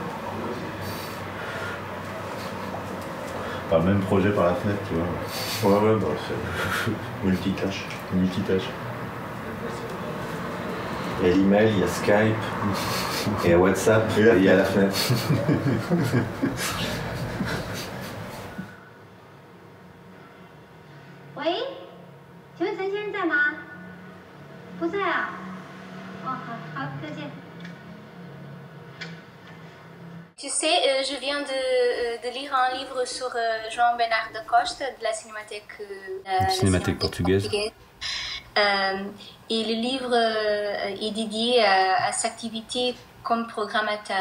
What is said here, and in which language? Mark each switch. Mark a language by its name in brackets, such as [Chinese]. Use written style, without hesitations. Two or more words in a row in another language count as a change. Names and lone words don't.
[French] Pas le même projet par la fenêtre, tu vois. Ouais, bah c'est multitâche. Multitâche. Il y a l'email, il y a Skype, il y a WhatsApp, et il y a la fenêtre. Oui ? [Chinese] 请问陈先生在吗？不在啊。哦，好，再见。 [French] Tu sais, je viens de lire un livre sur Jean-Bernard de Costa de la Cinémathèque portugaise. Et le livre est dédié à sa activité comme programmateur.